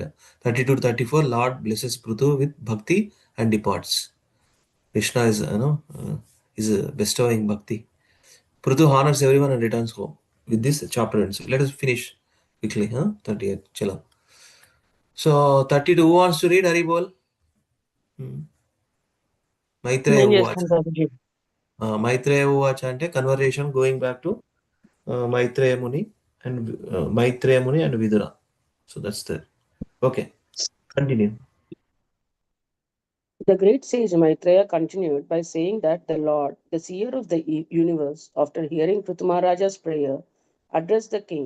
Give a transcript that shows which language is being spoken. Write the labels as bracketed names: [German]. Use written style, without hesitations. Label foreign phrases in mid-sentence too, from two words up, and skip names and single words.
[English] 32 to 34, Lord blesses Prithu with bhakti and departs. Krishna is is bestowing bhakti. Prithu honors everyone and returns home. With this chapter ends. Let us finish quickly. 38. Chala. So 32, who wants to read? [Bangla] হরি বোল. [Sanskrit] मैत्रेय उवाच. मैत्रेय उवाच [English] అంటే conversation going back to Maitreya Muni and Vidura. So that's there. Okay, continue. The great sage Maitreya continued by saying that the Lord, the seer of the universe, after hearing Prithu Maharaja's prayer, addressed the king.